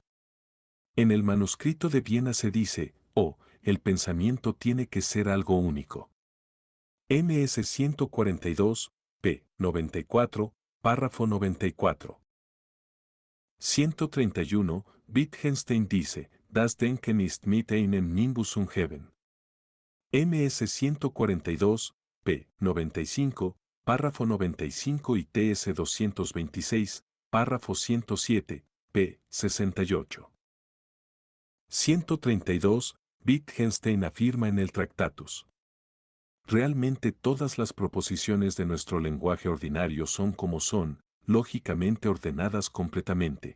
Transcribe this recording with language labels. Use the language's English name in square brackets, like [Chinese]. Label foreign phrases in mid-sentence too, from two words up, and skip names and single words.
[Spanish] En el manuscrito de Viena se dice, el pensamiento tiene que ser algo único. MS 142, p. 94, párrafo 94. 131. Wittgenstein dice, [German] Das Denken ist mit einem Nimbus umgeben. [Spanish] MS 142, p. 95, párrafo 95 y TS 226, párrafo 107, p. 68. 132. Wittgenstein afirma en el Tractatus. Realmente todas las proposiciones de nuestro lenguaje ordinario son como son, lógicamente ordenadas completamente.